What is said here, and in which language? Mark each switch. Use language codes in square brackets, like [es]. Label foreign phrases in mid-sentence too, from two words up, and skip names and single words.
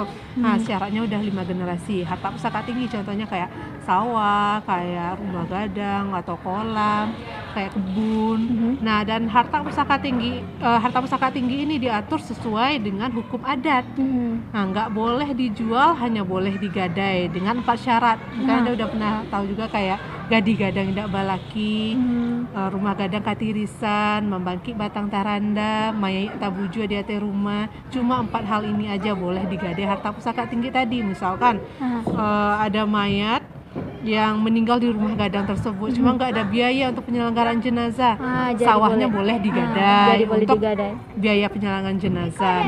[id] Nah, syaratnya udah 5 generasi. Harta pusaka tinggi contohnya kayak sawah, kayak rumah gadang atau kolam, kayak kebun. Nah, dan harta pusaka tinggi ini diatur sesuai dengan hukum adat. Nah, nggak boleh dijual, hanya boleh digadai dengan 4 syarat. Mungkin Anda udah pernah tahu juga kayak [min] gadi gadang indak balaki, rumah gadang katirisan, membangkit batang taranda, mayai tabuju di atas rumah. [id] Cuma 4 hal ini aja boleh digadai harta pusaka tinggi tadi. Misalkan ada mayat yang meninggal di rumah gadang tersebut, cuma nggak ada biaya untuk penyelenggaraan jenazah, sawahnya boleh digadai untuk biaya penyelenggaraan jenazah.